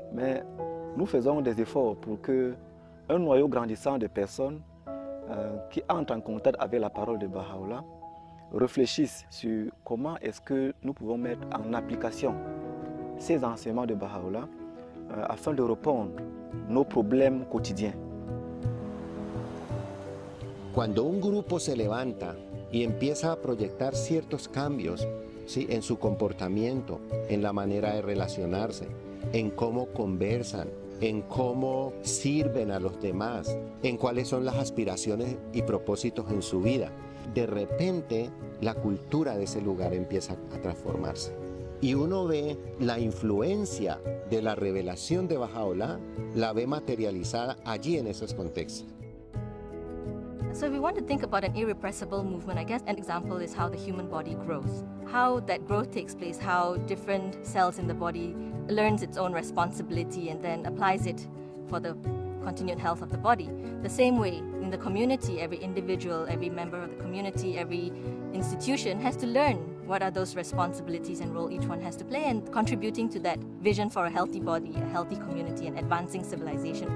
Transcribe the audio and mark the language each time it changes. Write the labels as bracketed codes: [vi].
[fr] Mais nous faisons des efforts pour qu'un noyau grandissant de personnes qui entrent en contact avec la parole de Baha'u'llah réfléchissent sur comment est-ce que nous pouvons mettre en application ces enseignements de Baha'u'llah afin de répondre à nos problèmes quotidiens. [es] Cuando un grupo se levanta y empieza a proyectar ciertos cambios, ¿sí?, en su comportamiento, en la manera de relacionarse, en cómo conversan, en cómo sirven a los demás, en cuáles son las aspiraciones y propósitos en su vida, de repente la cultura de ese lugar empieza a transformarse. Y uno ve la influencia de la revelación de Baha'u'llah, la ve materializada allí en esos contextos. [en] So if we want to think about an irrepressible movement, I guess an example is how the human body grows. How that growth takes place, how different cells in the body learns its own responsibility and then applies it for the continued health of the body. The same way in the community, every individual, every member of the community, every institution has to learn what are those responsibilities and role each one has to play in contributing to that vision for a healthy body, a healthy community, and advancing civilization.